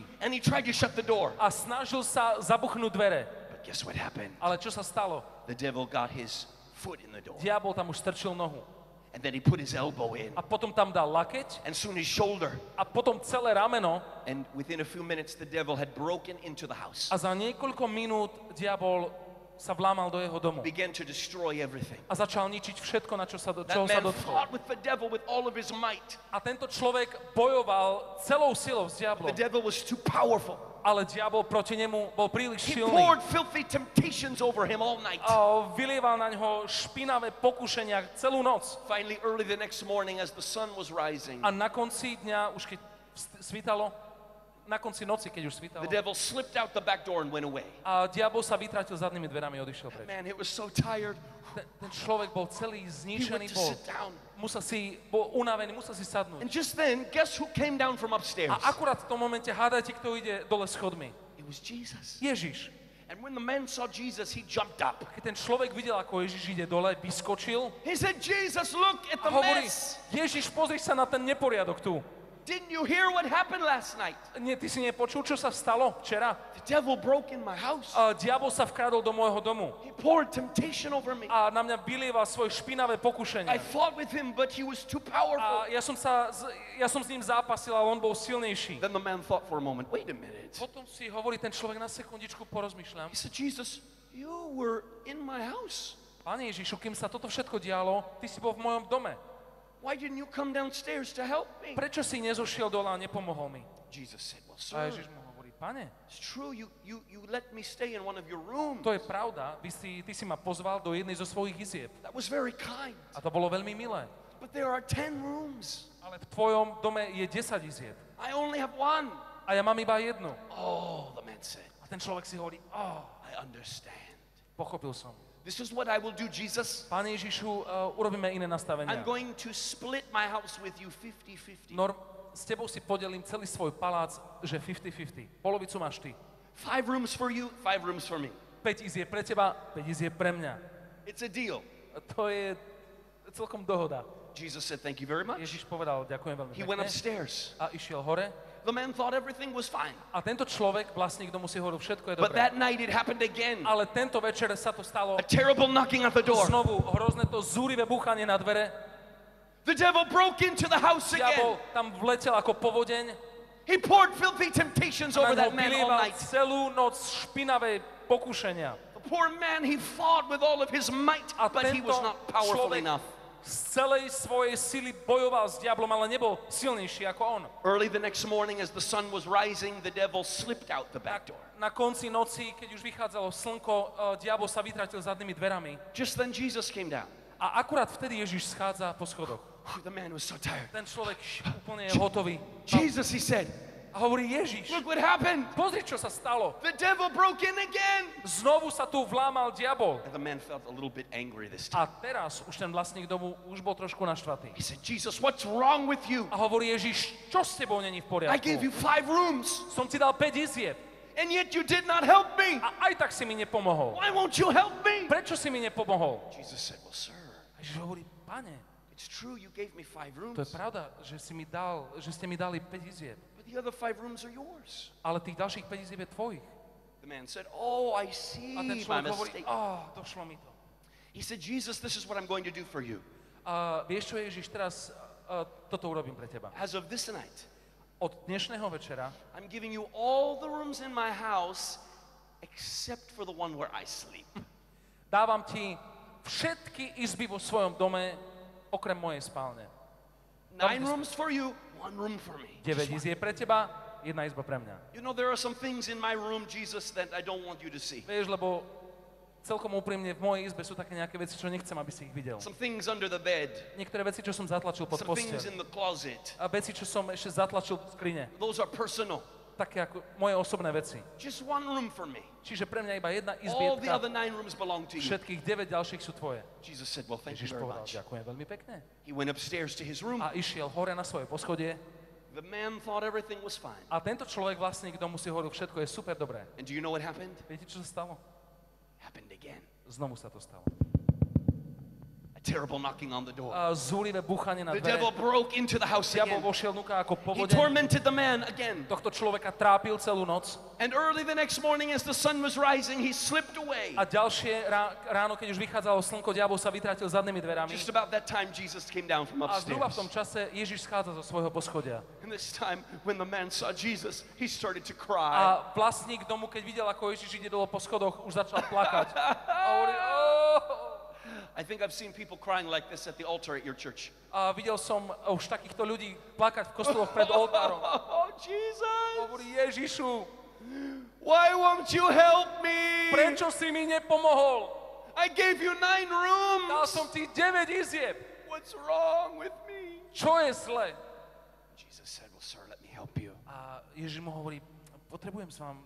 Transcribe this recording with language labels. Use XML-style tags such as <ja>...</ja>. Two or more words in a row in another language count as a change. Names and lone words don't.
<en>And he tried to shut the door.</en> <sk>A snažil sa zabuchnúť dvere.</sk> <en>But guess what happened?</en> <sk>Ale čo sa stalo?</sk> <en>The devil got his foot in the door.</en> <sk>Diabol tam už strčil nohu.</sk> <en>And then he put his elbow in.</en> <sk>A potom tam dal lakeť</sk> <en>And soon his shoulder.</en> <sk>a potom celé rameno</sk> <en>And within a few minutes, the devil had broken into the house.</en> <sk>a za niekoľko minút diabol sa vlámal do jeho domu</sk> <en>Began to destroy everything.</en> <sk>a začal ničiť všetko, na čo</sk> <en>That</en> <sk>čoho sa</sk> <en>man</en> <sk>dotkol.</sk> <en>fought with the devil with all of his might.</en> <sk>A tento človek bojoval celou silou s</sk> <en>The</en> <sk>diablom,</sk> <en>devil was too powerful.</en> <sk>ale diabol proti nemu bol príliš</sk> <en>He</en> <sk>silný.</sk> <en>poured filthy temptations over him all night.</en> <sk>A vylieval na ňo špinavé pokušenia celú noc.</sk> <en>Finally, early the next morning, as the sun was rising,</en> <sk>A na konci dňa, už keď svítalo, na konci noci, keď už svítalo,</sk> <en>the devil slipped out the back door and went away.</en> <sk>a diabol sa vytratil zadnými dverami a odišiel preč.</sk> <en>Man, it was so tired.</en> <sk>Ten človek bol celý</sk> <en>He</en> <sk>zničený,</sk> <en>went to</en> <sk>bol,</sk> <en>sit down.</en> <sk>bol unavený, musel si sadnúť.</sk> <en>And just then, guess who came down from upstairs?</en> <sk>A akurát v tom momente hádajte, kto ide dole schodmi.</sk> <en>It was Jesus.</en> <sk>Ježiš.</sk> <en>And when the man saw Jesus, he jumped up.</en> <sk>Keď ten človek videl, ako Ježiš ide dole, vyskočil</sk> <en>He said, Jesus, look at</en> <sk>a</sk> <en>the</en> <sk>hovorí,</sk> <en>mess.</en> <sk>Ježiš, pozri sa na ten neporiadok tu.</sk> <en>Didn't you hear what happened last night?</en> <sk>Nie, ty si nepočul, čo sa stalo včera?</sk> <en>The devil broke in my house.</en> <sk>Diabol sa vkradol do môjho domu</sk> <en>He poured temptation over me.</en> <sk>a na mňa vylieval svoje špinavé pokušenie.</sk> <en>I fought with him, but he was too powerful.</en> <sk>A ja som s ním zápasil, ale on bol silnejší.</sk> <en>Then the man thought for a moment, wait a minute.</en> <sk>Potom si hovorí ten človek, na sekundičku porozmýšľam.</sk> <en>He said, Jesus, you were in my house.</en> <sk>Pane Ježišu, kým sa toto všetko dialo, ty si bol v mojom dome.</sk> <en>Why didn't you come downstairs to help me?</en> <sk>Prečo si nezošiel dole a nepomohol mi?</sk> <en>Jesus said, well,</en> <sk>A</sk> <en>sir,</en> <sk>Ježiš mu hovorí, pane,</sk> <en>it's true, you let me stay in one of your rooms.</en> <sk>to je pravda, ty si ma pozval do jednej zo svojich izieb.</sk> <en>That was very kind.</en> <sk>A to bolo veľmi milé.</sk> <en>But there are 10 rooms.</en> <sk>Ale v tvojom dome je 10 izieb.</sk> <en>I only have one.</en> <sk>A ja mám iba jednu.</sk> <en>Oh, the man said,</en> <sk>A ten človek si hovorí,</sk> <en>I understand.</en> <sk>pochopil som.</sk> <en>This is what I will do, Jesus.</en> <sk>Pane Ježišu, urobíme iné nastavenia.</sk> <en>I'm going to split my house with you 50-50.</en> <sk>S tebou si podelím celý svoj palác, že 50-50. Polovicu máš ty.</sk> <en>5 rooms for you, 5 rooms for me.</en> <sk>5 izieb pre teba, 5 izieb pre mňa.</sk> <en>It's a deal.</en> <sk>A to je celkom dohoda.</sk> <en>Jesus said, thank you very much.</en> <sk>Ježiš povedal, ďakujem veľmi</sk> <en>He went</en> <sk>pekne.</sk> <en>upstairs.</en> <sk>A išiel hore.</sk> <en>The man thought everything was fine.</en> <sk>A tento človek, vlastník domu, si hovoril, všetko je</sk> <en>But</en> <sk>dobré.</sk> <en>that night it happened again.</en> <sk>Ale tento večer sa to stalo</sk> <en>A terrible knocking at the door.</en> <sk>znovu. Hrozné to zúrivé búchanie na dvere.</sk> <en>The devil broke into the house</en> <sk>Diabol</sk> <en>again.</en> <sk>tam vletel ako povodeň.</sk> <en>He poured filthy temptations</en> <sk>A</sk> <en>over</en> <sk>na</sk> <en>that</en> <sk>ňo</sk> <en>man all</en> <sk>vylieval</sk> <en>night.</en> <sk>celú noc špinavé pokušenia.</sk> <en>The poor man, he fought with all of his might,</en> <sk>A</sk> <en>but he</en> <sk>tento</sk> <en>was not powerful</en> <sk>človek</sk> <en>enough.</en> <sk>z celej svojej sily bojoval s diablom, ale nebol silnejší ako on.</sk> <en>Early the next morning, as the sun was rising, the devil slipped out the back door.</en> <sk>Na konci noci, keď už vychádzalo slnko, diabol sa vytratil zadnými dverami.</sk> <en>Just then Jesus came down.</en> <sk>A akurát vtedy Ježiš schádza po schodoch.</sk> <en>The man was so tired.</en> <sk>Ten človek úplne je hotový.</sk> <en>Jesus, he said,</en> <sk>A hovorí, Ježiš,</sk> <en>look what happened.</en> <sk>pozri, čo sa stalo.</sk> <en>The devil broke in again.</en> <sk>Znovu sa tu vlámal diabol.</sk> <en>And the man felt a little bit angry this time.</en> <sk>A teraz už ten vlastník domu už bol trošku naštvatý.</sk> <en>He said, Jesus, what's wrong with you?</en> <sk>A hovorí, Ježiš, čo s tebou není v</sk> <en>I gave you</en> <sk>poriadku?</sk> <en>5 rooms,</en> <sk>Som ti dal 5 izieb</sk> <en>and yet you did not help me.</en> <sk>a aj tak si mi nepomohol.</sk> <en>Why won't you help me?</en> <sk>Prečo si mi nepomohol?</sk> <en>Jesus said, well, sir,</en> <sk>A Ježiš hovorí, pane,</sk> <en>it's true you gave me 5 rooms,</en> <sk>to je pravda, že ste mi dali 5 izieb,</sk> <en>but the other 5 rooms are yours.</en> <sk>ale tých ďalších 5 izieb je tvojich.</sk> <en>The man said, oh, I see</en> <sk>A ten</sk> <en>my</en> <sk>človek hovorí,</sk> <en>mistake.</en> <sk>došlo mi to.</sk> <en>He said, Jesus, this is what I'm going to do for you.</en> <sk>A vieš čo, Ježiš, teraz toto urobím pre teba.</sk> <en>As of this night,</en> <sk>Od dnešného večera</sk> <en>I'm giving you all the rooms in my house except for the one where I sleep.</en> <sk>dávam ti všetky izby vo svojom dome, okrem mojej spálne.</sk> <en>9 rooms for you, 1 room for me.</en> <sk>9 izieb pre teba, 1 izba pre mňa.</sk> <en>You know, there are some things in my room, Jesus, that I don't want you to see.</en> <sk>Vieš, lebo celkom úprimne v mojej izbe sú také nejaké veci, čo nechcem, aby si ich videl.</sk> <en>Some things under the bed,</en> <sk>Niektoré veci, čo som zatlačil pod</sk> <en>some things</en> <sk>posteľ.</sk> <en>in the closet.</en> <sk>A veci, čo som ešte zatlačil v skrine.</sk> <en>Those are personal.</en> <sk>Také ako moje osobné veci.</sk> <en>Just 1 room for me.</en> <sk>Čiže pre mňa iba jedna</sk> <en>All the other</en> <sk>izbietka,</sk> <en>9 rooms belong to you.</en> <sk>všetkých 9 ďalších sú tvoje.</sk> <en>Jesus said, well, thank you</en> <sk>Ježiš</sk> <en>very</en> <sk>povedal,</sk> <en>much.</en> <sk>ďakujem veľmi pekne.</sk> <en>He went upstairs to his room.</en> <sk>A išiel hore na svoje poschodie.</sk> <en>The man thought everything was fine.</en> <sk>A tento človek, vlastník domu, si hovoril, všetko je super dobré.</sk> <en>And do you know what happened?</en> <sk>Viete, čo sa stalo?</sk> <en>Happened again.</en> <sk>Znovu sa to stalo.</sk> <en>A terrible knocking on the door.</en> <sk>A zúrivé búchanie na</sk> <en>The devil</en> <sk>dvere.</sk> <en>broke into the house</en> <sk>Diabol</sk> <en>again.</en> <sk>vošiel núka ako</sk> <en>He</en> <sk>povodeň.</sk> <en>tormented the man again.</en> <sk>Tohto človeka trápil celú noc.</sk> <en>And early the next morning, as the sun was rising, he slipped away.</en> <sk>A ďalšie ráno, keď už vychádzalo slnko, diabol sa vytratil zadnými dverami.</sk> <en>Just about that time, Jesus came down from</en> <sk>A zhruba v tom</sk> <en>upstairs.</en> <sk>čase Ježiš schádza zo svojho poschodia.</sk> <en>And this time, when the man saw Jesus, he started to cry.</en> <sk>A vlastník domu, keď videl, ako Ježiš ide dole po schodoch, už začal plakať. A hovorí,</sk> <en>I think I've seen people crying like this at the altar at your church.</en> <sk>A videl som už takýchto ľudí plakať v kostoloch pred oltárom.</sk> <en>Oh, Jesus!</en> <sk>Hovorí, Ježišu,</sk> <en>Why won't you help me?</en> <sk>prečo si mi nepomohol?</sk> <en>I gave you 9</en> <sk>Dal</sk> <en>rooms.</en> <sk>som ti 9 izieb.</sk> <en>What's wrong with me?</en> <sk>Čo je zle?</sk> <en>Jesus said, well, sir, let me help you.</en> <sk>A Ježiš mu hovorí, potrebujem s vám,</sk>